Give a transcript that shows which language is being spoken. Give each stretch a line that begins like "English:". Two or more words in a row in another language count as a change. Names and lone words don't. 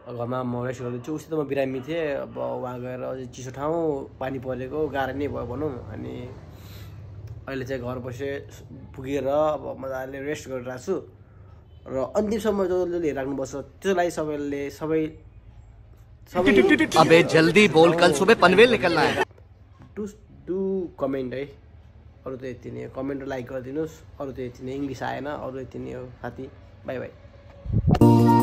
Nepali: घरमा म रेस्ट गर्दैछु। उसित म बिरामी थिएँ। अब वहाँ गएर अझै चिसो ठाउँ पानी परेको गाह्रो नै भयो भनौँ। अनि अहिले चाहिँ घर पुगेर अब मजाले रेस्ट गरिरहेको छु र अन्तिमसम्म जसले हेरिराख्नुपर्छ त्यसलाई सबै
Hindi: अबे जल्दी बोल कल सुबह पनवेल निकलना है।
English: do comment
Nepali: है। अरू त यति नै हो। कमेन्ट र लाइक गरिदिनुहोस्। अरू त यति नै, इङ्ग्लिस आएन। अरू यति नै हो साथी। बाई बाई।